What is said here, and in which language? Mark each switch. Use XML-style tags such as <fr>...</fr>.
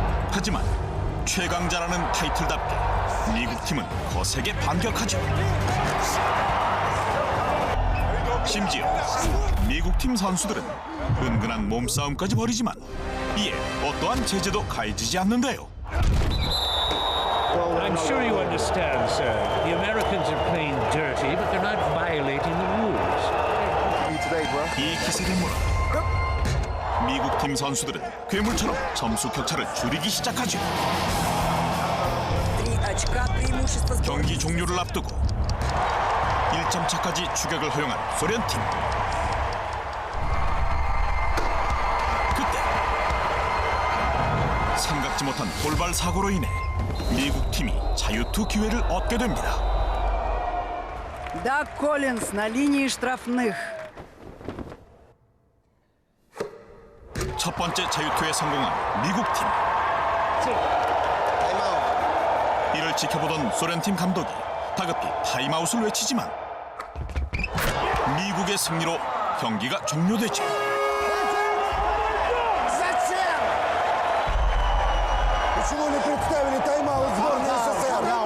<ko>하지만 최강자라는 타이틀답게 미국 팀은 거세게 반격하죠. 심지어 미국 팀 선수들은 은근한 몸싸움까지 벌이지만 이에 어떠한 제재도 가해지지 않는데요.</ko> <en>I'm sure you understand, sir. The Americans are playing dirty, but they're not violating the rules.</en> <ko>이 기세를 몰아 미국 팀 선수들은 괴물처럼 점수 격차를 줄이기 시작하죠. 경기 종료를 앞두고 1점 차까지 추격을 허용한 소련 팀. 그때 생각지 못한 돌발 사고로 인해 미국 팀이 자유투 기회를 얻게 됩니다.</ko> <ru>даг Коллинс на линии штрафных.</ru> <ko>첫 번째 자유투에 성공한 미국 팀. 이를 지켜보던 소련 팀 감독이 다급히 타임아웃을 외치지만 미국의 승리로 경기가 종료되죠.</ko> <ru>Почему не представили тайм-аут сборной СССР?</ru>